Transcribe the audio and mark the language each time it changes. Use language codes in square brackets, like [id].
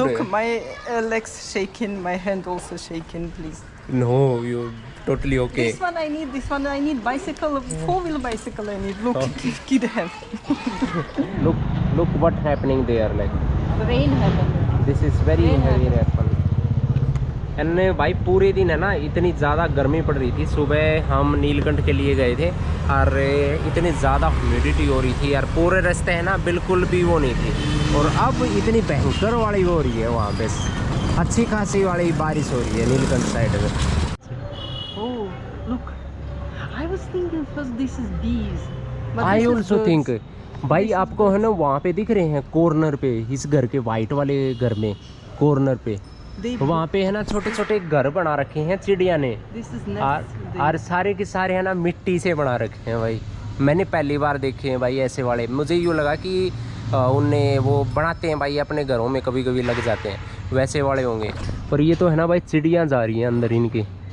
[en] Look, my legs shaking, my hand also shaking, please. No, you totally okay. This one I need bicycle, 4-wheel bicycle I need. Look, kid have. Look what happening there like. Rain happened. This is very Rain heavy rainfall. [hi] And भाई पूरे दिन है ना इतनी ज़्यादा गर्मी पड़ रही थी। सुबह हम नीलकंठ के लिए गए थे और इतनी ज़्यादा ह्यूमिडिटी हो रही थी यार, पूरे रास्ते है ना बिल्कुल भी वो नहीं थी, और अब इतनी भयंकर वाली हो रही है वहाँ पे, अच्छी खासी वाली बारिश हो रही है नीलकंठ साइड में। [en] Oh, look. I was thinking first this is bees. I also think [hi] भाई आपको है ना वहाँ पे दिख रहे हैं कॉर्नर पे, इस घर के वाइट वाले घर में कॉर्नर पे वहाँ पे है ना छोटे छोटे घर बना रखे हैं चिड़िया ने, और सारे के सारे है ना मिट्टी से बना रखे हैं भाई। मैंने पहली बार देखे हैं भाई ऐसे वाले, मुझे यूँ लगा कि उन्हें वो बनाते हैं भाई अपने घरों में, कभी कभी लग जाते हैं, वैसे वाले होंगे, पर ये तो है ना भाई चिड़िया जा रही हैं अंदर इनके।